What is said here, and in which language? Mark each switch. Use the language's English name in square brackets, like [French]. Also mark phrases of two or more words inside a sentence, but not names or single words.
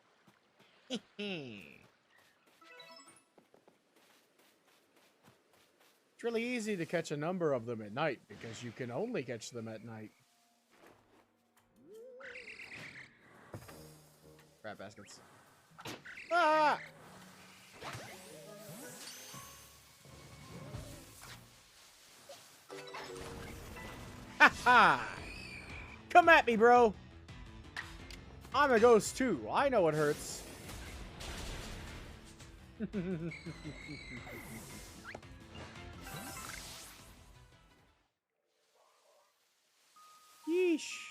[English] It's really easy to catch a number of them at night because you can only catch them at night. Rat baskets. Ah! Ha ha! Come at me, bro! I'm a ghost too. I know it hurts. Yeesh.